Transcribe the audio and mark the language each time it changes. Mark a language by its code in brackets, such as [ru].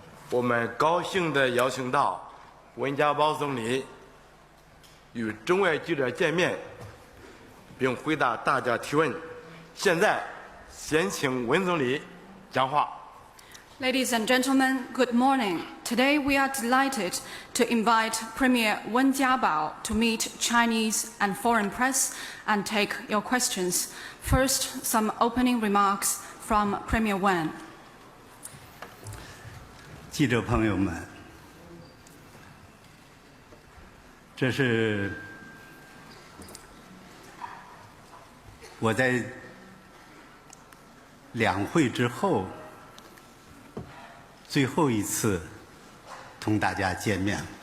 [zh] 我们高兴地邀请到温家宝总理与中外记者见面，并回答大家提问。现在，先请温总理讲话。 [en] Ladies and gentlemen, good morning. Today we are delighted to invite Premier Wen Jiabao to meet Chinese and foreign press and take your questions. First, some opening remarks from Premier Wen. [zh] 记者朋友们，这是我在两会之后 最后一次同大家见面，